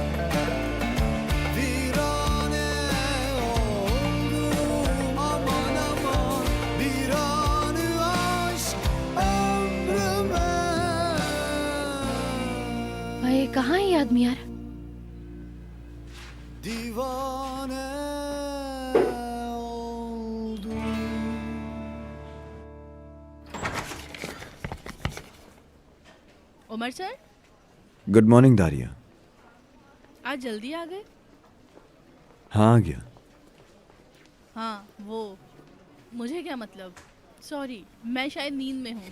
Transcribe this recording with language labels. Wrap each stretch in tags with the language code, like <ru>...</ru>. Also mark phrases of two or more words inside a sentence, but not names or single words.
<tr>virane oldum. Aman aman, bir anı aşk ömrüme.</tr> <hi>भाई कहाँ है ये आदमी यार?</hi> <tr>Divane oldum.</tr> <hi>उमर सर,</hi> <en>good morning दारिया।</en> <hi>आज जल्दी आ गए। हाँ, आ गया। हाँ, वो मुझे क्या मतलब, सॉरी, मैं शायद नींद में हूँ।</hi>